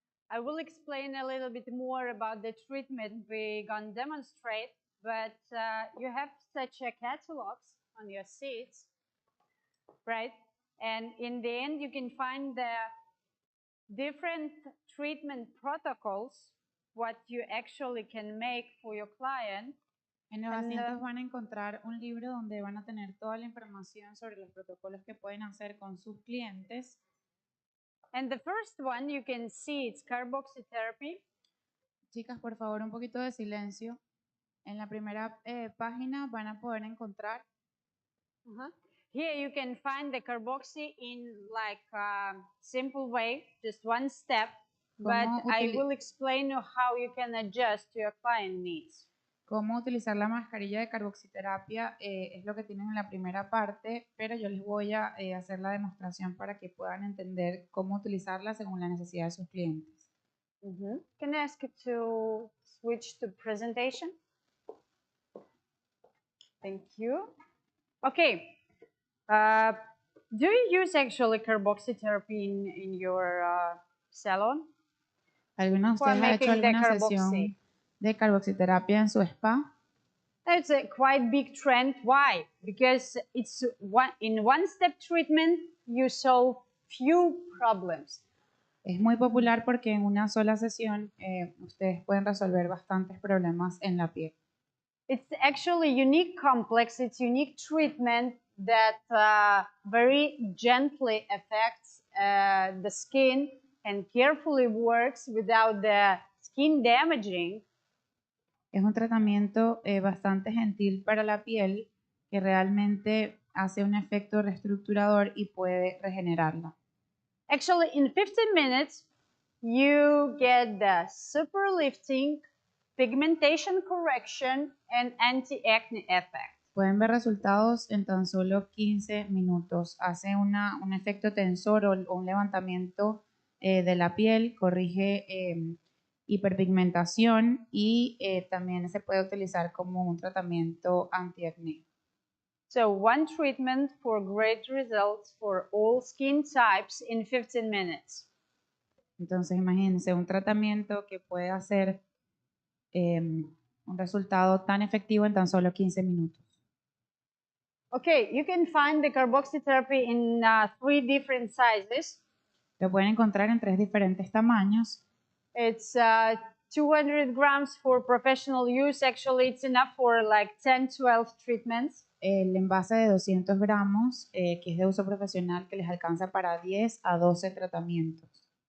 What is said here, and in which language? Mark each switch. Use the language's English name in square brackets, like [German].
[English] I will explain a little bit more about the treatment we're going to demonstrate, but you have such a catalogs on your seats, right? And in the end, you can find the different treatment protocols, what you actually can make for your client. [Spanish] En los asientos van a encontrar un libro donde van a tener toda la información sobre los protocolos que pueden hacer con sus clientes. [English] And the first one you can see it's carboxy therapy. [Spanish] Chicas, por favor, un poquito de silencio. En la primera página van a poder encontrar. [English] Here you can find the carboxy in like a simple way, just one step, but I will explain you how you can adjust to your client needs. [Spanish] Cómo utilizar la mascarilla de carboxiterapia es lo que tienen en la primera parte, pero yo les voy a hacer la demostración para que puedan entender cómo utilizarla según la necesidad de sus clientes. [English] Can I ask you to switch to presentation? Thank you. Okay. Do you use actually carboxy therapy in your salon? [Spanish] ¿Alguno de ustedes ha hecho alguna sesión de carboxiterapia en su spa? [English] That's a quite big trend. Why? Because it's in one-step treatment, you solve few problems. [Spanish] Es muy popular porque en una sola sesión ustedes pueden resolver bastantes problemas en la piel. [English] It's actually unique complex. It's unique treatment that very gently affects the skin and carefully works without the skin damaging. [Spanish] Es un tratamiento bastante gentil para la piel que realmente hace un efecto reestructurador y puede regenerarla. [English] Actually, in 15 minutes, you get the super lifting, pigmentation correction, and anti-acne effect. [Spanish] Pueden ver resultados en tan solo 15 minutos. Hace un efecto tensor o un levantamiento de la piel, corrige hiperpigmentación y también se puede utilizar como un tratamiento antiacné. [English] So one treatment for great results for all skin types in 15 minutes. [Spanish] Entonces imagínense un tratamiento que puede hacer un resultado tan efectivo en tan solo 15 minutos. [English] Okay, you can find the carboxy therapy in 3 different sizes. [Spanish] Lo pueden encontrar en 3 diferentes tamaños. [English] It's 200 grams for professional use. Actually, it's enough for like 10, 12 treatments. [Spanish] El envase de 200 gramos, que es de uso profesional, que les alcanza para 10 a 12 tratamientos.